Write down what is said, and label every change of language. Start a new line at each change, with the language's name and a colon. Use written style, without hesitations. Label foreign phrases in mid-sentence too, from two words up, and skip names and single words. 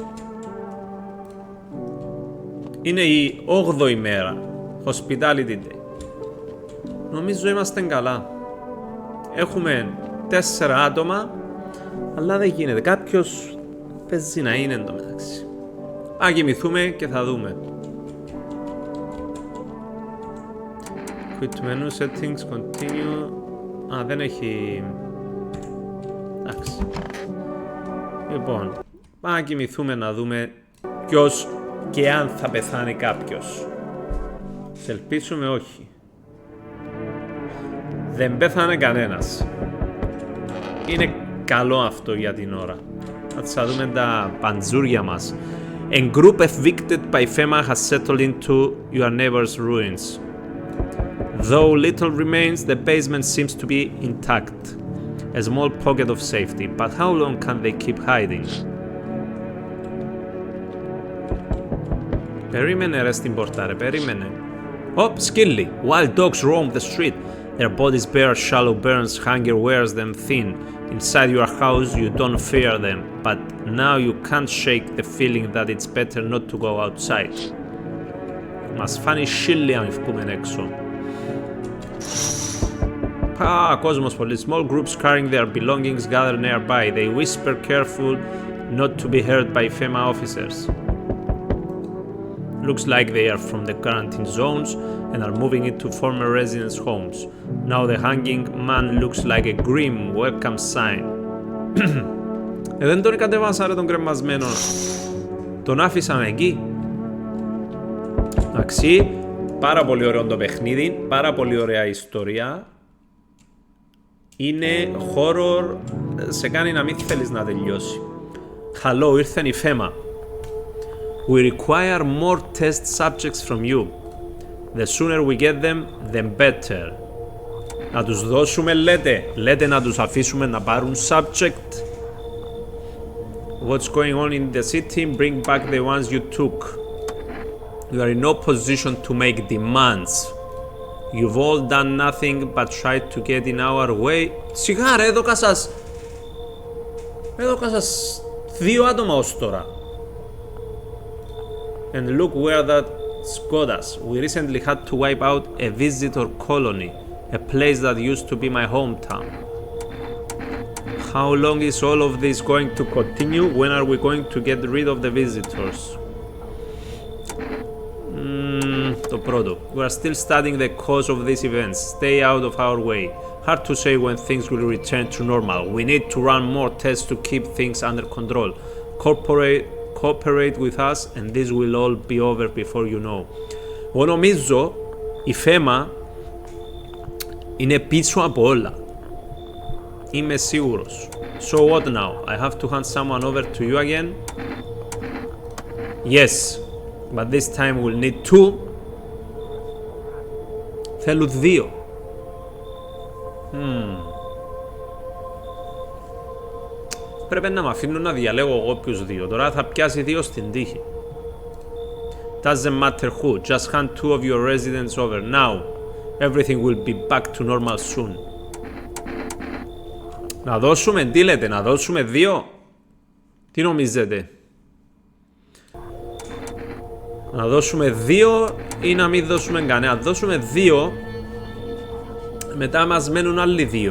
Greek: Είναι η 8η μέρα.
English: Hospitality day.
Greek: Νομίζω είμαστε καλά. Έχουμε 4 άτομα, αλλά δεν γίνεται. Κάποιος παίζει να είναι εντωμεταξύ. Αν κοιμηθούμε και θα δούμε.
English: Quit menu settings, continue.
Greek: Α, δεν έχει... Εντάξει. Λοιπόν, πάμε να κοιμηθούμε να δούμε ποιος και αν θα πεθάνει κάποιος. Σε ελπίσουμε όχι. Δεν πέθανε κανένας. Είναι καλό αυτό για την ώρα. Θα δούμε τα παντζούρια μας.
English: A group evicted by FEMA has settled into your neighbor's ruins. Though little remains, the basement seems to be intact. A small pocket of safety. But how long can they keep hiding?
Greek: Περίμενε ρε στην πόρτα ρε, περίμενε. Oh, σκύλι.
English: Wild dogs roam the street. Their bodies bear shallow burns, hunger wears them thin. Inside your house you don't fear them, but now you can't shake the feeling that it's better not to go outside.
Greek: Μας φάνει σίλι αν βγούμε έξω. Κόσμος πολύ.
English: Small groups carrying their belongings gather nearby. They whisper careful not to be heard by FEMA officers. Looks like they are from the quarantine zones and are moving into former residents' homes. Now the hanging man looks like a grim welcome sign.
Greek: Δεν τον κατεβάσα ρε τον κρεμασμένο. Τον άφησαμε εκεί. Εντάξει, πάρα πολύ ωραίο το παιχνίδι, πάρα πολύ ωραία ιστορία. Είναι horror, σε κάνει να μην θέλεις να τελειώσει. Hello, ήρθε η FEMA.
English: We require more test subjects from you. The sooner we get them, the better.
Greek: Να τους δώσουμε, λέτε να τους αφήσουμε να πάρουν subject.
English: What's going on in the city? Bring back the ones you took. You are in no position to make demands. You've all done nothing but tried to get in our way.
Greek: Σιγά ρε, έδωκα σας 2 άτομα ως τώρα.
English: And look where that's got us. We recently had to wipe out a visitor colony, a place that used to be my hometown. How long is all of this going to continue? When are we going to get rid of the visitors?
Greek: Το πρώτο.
English: We are still studying the cause of these events. Stay out of our way. Hard to say when things will return to normal. We need to run more tests to keep things under control. Cooperate with us and this will all be over before you know.
Greek: Εγώ νομίζω η FEMA είναι πίσω από όλα. Είμαι σίγουρος.
English: So what now? I have to hand someone over to you again? Yes, but this time we'll need 2.
Greek: Θέλω 2. Πρέπει να με αφήνουν να διαλέγω εγώ ποιους 2. Τώρα θα πιάσει 2 στην τύχη.
English: Doesn't matter who. Just hand 2 of your residents over. Now. Everything will be back to normal soon.
Greek: Να δώσουμε, τι λέτε, να δώσουμε 2. Τι νομίζετε? Να δώσουμε 2 ή να μην δώσουμε κανένα? Δώσουμε 2. Μετά μας μένουν άλλοι 2.